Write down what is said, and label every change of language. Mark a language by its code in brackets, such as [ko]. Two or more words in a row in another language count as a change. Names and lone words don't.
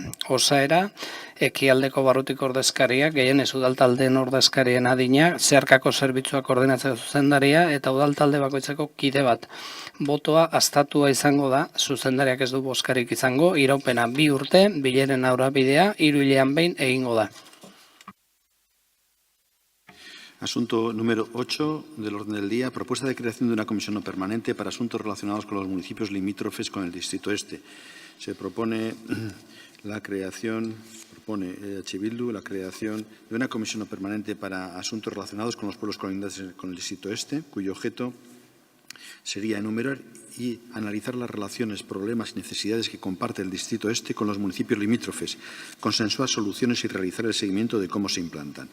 [eu] Osaera, ekialdeko barrutiko ordezkariak, gehienez udaltaldeen ordezkarien adina, zeharkako zerbitzuak koordinatzeko zuzendaria eta udaltalde bakoitzeko kide bat. Botoa aztatua izango da, zuzendariak ez du bozkarik izango, iraupena 2 urte, bileren aurrabidea 3 hilean behin egingo da. [es] Asunto número 8 del orden del día. Propuesta de creación de una comisión no permanente para asuntos relacionados con los municipios limítrofes con el Distrito Este. Se propone la creación, EH Bildu, la creación de una comisión no permanente para asuntos relacionados con los pueblos colindantes con el Distrito Este, cuyo objeto sería enumerar y analizar las relaciones, problemas y necesidades que comparte el Distrito Este con los municipios limítrofes, consensuar soluciones y realizar el seguimiento de cómo se implantan.